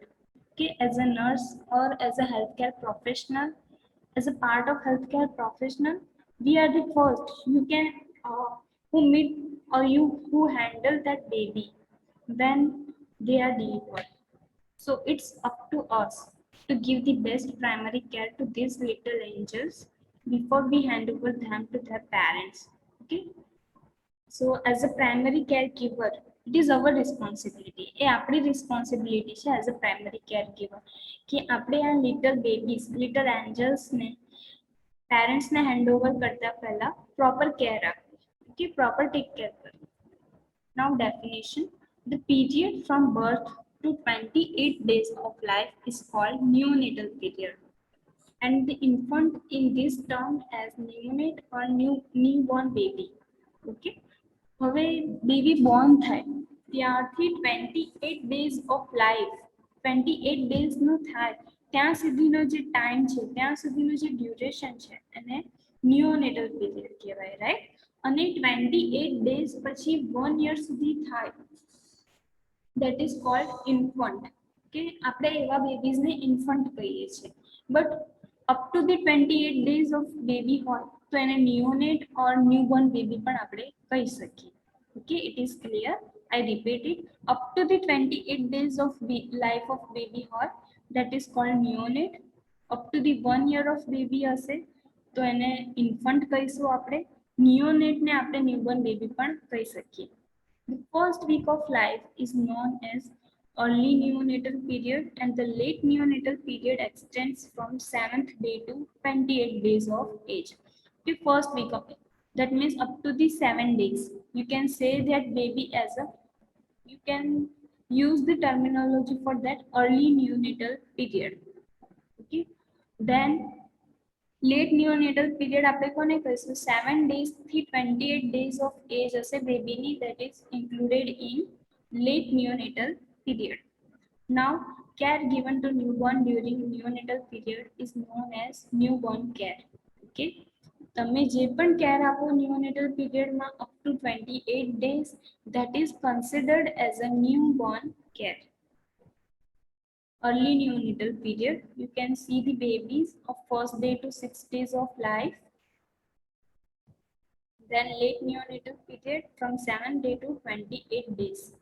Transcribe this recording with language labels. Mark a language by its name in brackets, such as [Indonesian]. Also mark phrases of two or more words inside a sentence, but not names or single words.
[English] Okay, as a nurse or as a healthcare professional, as a part of healthcare professional, we are the first you can who meet or you who handle that baby when they are delivered. So it's up to us to give the best primary care to these little angels before we hand over them to their parents. Okay, so as a primary caregiver, it is our responsibility. [Gujarati] એ આપણી responsibility છે [English] as a primary caregiver [Gujarati] કે આપણે આ [English] little babies, little angels [Gujarati] ને parents ને [English] hand over [Gujarati] કરતા પહેલા [English] proper care [Gujarati] આપવી. Okay, [English] proper take care [Gujarati] કરવી. [English] Now definition: the period from birth to 28 days of life is called neonatal period, and the infant in this term as neonate or newborn baby. [Gujarati] Okay, હવે [English] baby born [Gujarati] થાય ત્યારથી [English] 28 days of life [Gujarati] 28 ડેઝનું થાય ત્યાં સુધીનો જે ટાઈમ છે ત્યાં સુધીનું જે ડ્યુરેશન છે એને [English] neonatal period [Gujarati] કહેવાય, રાઈટ? અને 28 ડેઝ પછી 1 યર સુધી થાય [English] that is called infant. [Gujarati] કે આપણે એવા બેબીઝને ઇન્ફન્ટ કહીએ છીએ. [English] But up to the 28 days of baby [Gujarati] હોય તો એને [English] neonate or newborn baby [Gujarati] પણ આપણે કહી શકીએ. [English] Okay, it is clear. I repeat it. Up to the 28 days of life of baby હોય that is called neonate. Up to the 1 year of baby [Gujarati] હશે તો એને ઇન્ફન્ટ કહીશું આપણે. નિયોનેટ ને આપણે ન્યૂબોર્ન બેબી પણ કહી શકીએ. [English] The first week of life is known as early neonatal period, and the late neonatal period extends from 7th day to 28 days of age. The first week of it, that means up to the 7 days. You can say that baby as a, you can use the terminology for that early neonatal period. Okay, then late neonatal period [Gujarati] આપણે કોને કહીશું? [English] 7 days થી 28 days of age [Gujarati] હશે બેબીની, [English] that is included in late neonatal period. Now, care given to newborn during neonatal period is known as newborn care. Okay, [Gujarati] તમે જે પણ કેર આપો [English] neonatal period માં up to 28 days, that is considered as a newborn care. Early neonatal period, you can see the babies of first day to 6 days of life. Then late neonatal period from 7 day to 28 days.